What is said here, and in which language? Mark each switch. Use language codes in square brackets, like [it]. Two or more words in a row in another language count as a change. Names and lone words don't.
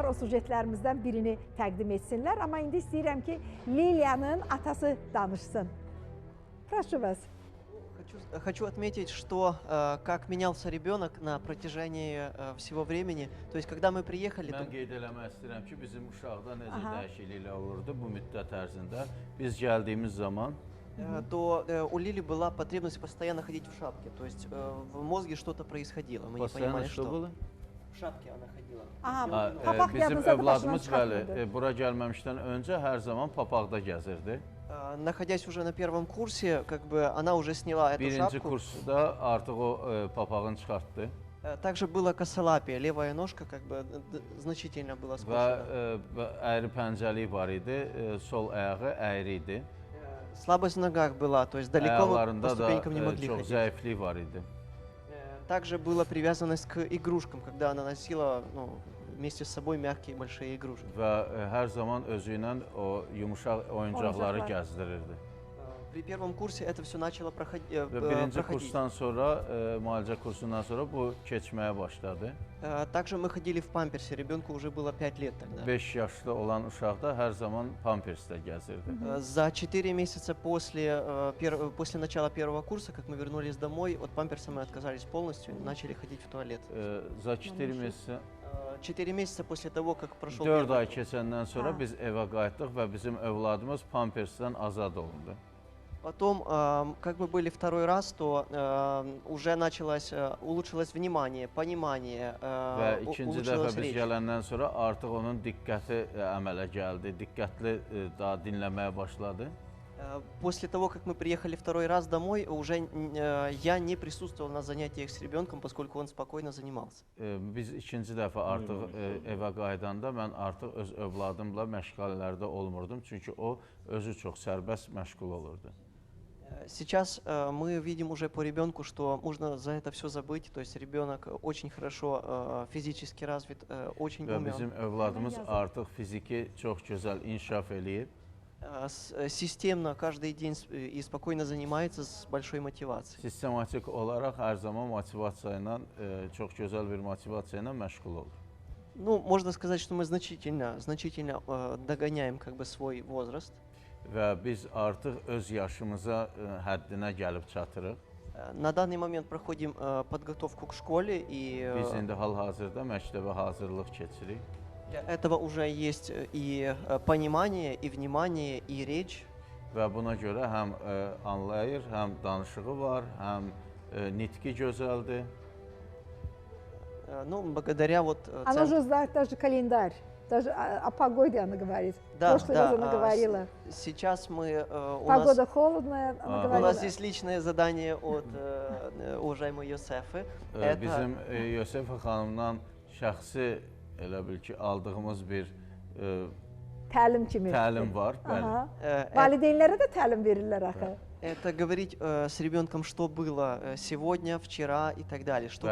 [az] O sujetlərimizdən birini təqdim etsinlər. Amma indi istəyirəm ki, Liliyanın atası danışsın. [ru] Прошу вас. Хочу отметить, что как менялся ребенок на протяжении всего времени. То есть, когда мы приехали... [az] Mən qeyd eləmək istəyirəm ki, bizim uşaqda necə dəyişikliklər olurdu bu müddət ərzində. Biz gəldiyimiz zaman [ru] то у Лили была потребность постоянно ходить в шапке. То есть в мозге что-то происходило. Мы не понимали, что. В шапке она ходила. [az] Bizim övladımız bəli, bura gəlməmişdən öncə hər zaman papaqda gəzirdi. [ru] Находясь уже на первом курсе, как бы она уже сняла эту шапку. [az] Birinci kursda artıq o papağını çıxartdı. [ru] Также была косолапия, левая ножка как бы значительно была скошена. [az] Və əyri pəncəlik var idi, sol ayağı əyri idi. [ru] Слабость в ногах была, то есть далеко мы по ступенькам не могли ходить. [az] Zəiflik var idi. [ru] Также была привязанность к игрушкам, когда она носила вместе с собой мягкие большие игрушки. [az] Və hər zaman özü ilə o yumuşaq oyuncaqları gəzdirirdi. [ru] При первом курсе это все начало проходить. [az] Birinci kursdan sonra, müalicə kursundan sonra bu keçməyə başladı. [ru] Также мы ходили в памперсе, ребенку уже было 5 лет тогда. [az] 5 yaşlı olan uşaqda hər zaman pampersdə gəzirdi. [ru] За 4 месяца после начала первого курса, как мы вернулись домой, от памперса мы отказались полностью и начали ходить в туалет. За 4 месяца 4 месяца после того, как прошел [az] 4 ay keçəndən sonra biz evə qayıtdıq və bizim övladımız pampersdən azad olundu. [ru] Потом, как мы были второй раз, то уже улучшилось внимание, понимание, [az] Və ikinci dəfə biz gələndən sonra artıq onun diqqəti əmələ gəldi, diqqətli daha dinləməyə başladı. [ru] После того, как мы приехали второй раз домой, уже я не присутствовал на занятиях с ребенком, поскольку он спокойно занимался. [az] Biz ikinci dəfə artıq evə qayıdanda mən artıq öz övladımla məşğələlərdə olmurdum, çünki o özü çox sərbəst məşğul olurdu. [ru] Сейчас мы видим уже по ребенку, что можно за это все забыть, то есть ребенок очень хорошо физически развит, очень умен. [az] Bizim övladımız artıq fiziki çox gözəl inkişaf eləyib. [ru] Системно каждый день и спокойно занимается с большой мотивацией. [az] Sistematik olaraq hər zaman motivasiya ilə, çox gözəl bir motivasiya ilə məşğul olur. [ru] Ну, можно сказать, что мы значительно догоняем как бы свой возраст. [az] Və biz artıq öz yaşımıza həddinə gəlib çatırıq. [ru] На данный момент проходим подготовку к школе и [az] biz indi hal-hazırda məktəbə hazırlıq keçirik. [ru] Для этого уже есть и понимание, и внимание, и речь. [az] Və buna görə həm anlayır, həm danışığı var, həm nitqi gözəldir. [ru] Ну, благодаря вот... Она же знает даже календарь. Даже о погоде она говорит. Да, прошлый раз она говорила. Сейчас мы... Погода холодная, она говорила. У нас есть личное задание от уважаемой Йосефы. [az] Bizim Yosef xanımdan şəxsi elə bil ki, aldığımız bir Təlim kimi. təlim var. Bəli. Aha. Valideynlərə də təlim verirlər axı. [ru] Это говорить с ребенком, что было сегодня, вчера и так далее, что